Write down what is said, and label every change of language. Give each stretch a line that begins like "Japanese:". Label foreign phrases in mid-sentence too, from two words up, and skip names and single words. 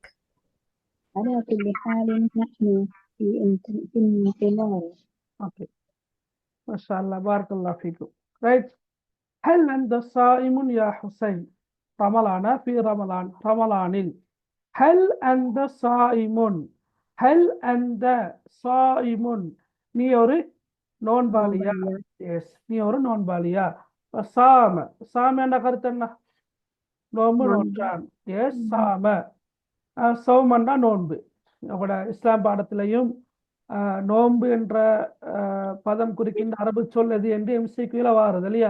Arabic: على كل حال نحن في انتظار. اوكي ما شاء الله بارك الله فيكم. رايت، هل أنت صائم يا حسين؟ رمضان في رمضان رمضان. هل أنت صائم؟ هل أنت صائم؟
Tamil: நீ ஒரு நோன்பாளியா? எஸ், நீ ஒரு நோன்பாளியா?
Arabic: صام صام
Tamil: என்ற கருத்து என்ன? நோன்பு நோற்றான். எஸ் சாம. சௌமன்னா நோன்பு. அவட இஸ்லாம் பாடத்திலையும் நோன்பு என்ற பதம் குறிக்கின்ற அரபு சொல் எது என்று எம்சிக்யூல வாருது இல்லையா?